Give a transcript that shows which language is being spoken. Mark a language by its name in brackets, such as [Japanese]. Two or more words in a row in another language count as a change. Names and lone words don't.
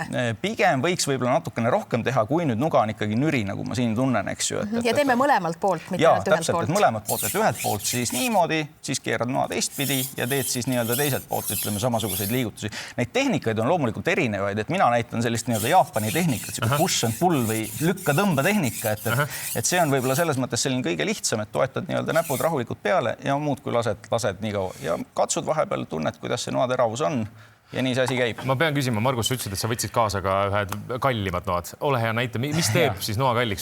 [Estonian] Pigem võiks võib-olla natukene rohkem teha, kui nüüd nuga on ikkagi nüri, nagu ma siin tunnen, eks ju. Ja teeme mõlemalt poolt, mitte ühelt poolt. Mõlemalt poolt, et ühelt poolt siis niimoodi, siis keerad noa teistpidi ja teed siis nii-öelda teiselt poolt, ütleme, samasuguseid liigutusi. Neid tehnikaid on loomulikult erinevaid, et mina näitan sellist nii-öelda Jaapani tehnikat, [English] push and pull [Estonian] või lükka-tõmba tehnika, et see on võib-olla selles mõttes selline kõige lihtsam, et toetad nii-öelda näpud rahulikult peale ja muud kui lased nii kaua ja katsud vahepeal, tunned, kuidas see noa teravus on. Ja nii see asi käib. Ma pean küsima, Margus, sa ütlesid, et sa võtsid kaasa ka ühed kallimad noad. Ole hea näita, mis teeb siis noa kalliks?